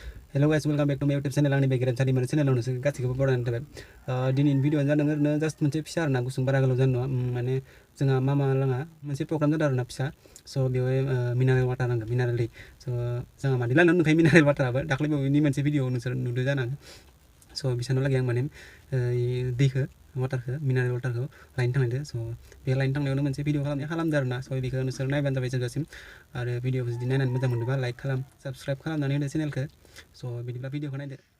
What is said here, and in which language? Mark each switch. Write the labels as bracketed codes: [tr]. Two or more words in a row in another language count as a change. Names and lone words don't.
[en] hello guys welcome back to my YouTube channel [brx] आंनि बे गेरेमसानि मोनसे चैनेलाव नोंसोर गासैखौबो बरायनाय थाबाय दिनैनि भिडिअ'आनो जादों ओरैनो जास्ट मोनसे फिसा आरोना गुसुं बारा गोलाव जानाय नङा माने जोंहा मामा लाङा मोनसे प्रग्राम जादों आरोना फिसा स' बेवहाय [en] mineral water [brx] नांगौ मिनारेल दै स' जोंहा मादै लांनो नुखायो [en] mineral waterabo [brx] दाख्लै बावैनि मोनसे भिडिअ नोंसोर नुदों जानांगौ स' बिसोरनाव लागै आं माने दैखौ वाटारखौ [en] mineral waterkhou [brx] लायनो थांदों स' बे लायनो थांनायावनो मोनसे भिडिअ खालामदों आरोना स' बेखौ नोंसोर नायबानो जाबाय जोबजासिम आरो भिडिअखौ जुदि नायनानै मोजां मोनदोंबा लाइक खालाम साबस्क्राइब खालामनानै होदो चेनेलखौ स' बिदिब्ला भिडिअखौ नायदो